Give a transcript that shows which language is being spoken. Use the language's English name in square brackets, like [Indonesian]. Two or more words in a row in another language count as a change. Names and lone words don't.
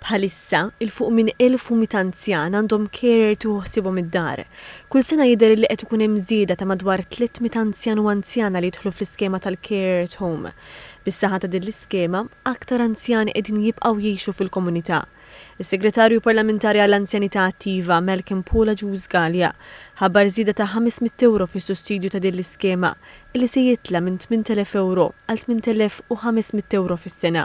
[Maltese] Bħalissa, il-fuq minn 1200 anzjan għandhom carer tuħsibhom id-dar. Kull sena jidher li qed ikun hemm żieda ta' madwar 300 anzjan u anzjana li jidħlu fl-iskema tal- [English] care at home. [Maltese] Bis-saħħa ta' din l-iskema, aktar anzjani qegħdin jibqgħu jgħixu fil-komunità. Is-Segretarju Parlamentari għall-Anzjanità Attiva Malcolm Paula Ġużgalja ħabbar żieda ta' €500 fis-sussidju ta' din l-iskema illi se jitla minn €8,000 għal €8,500 fis-sena.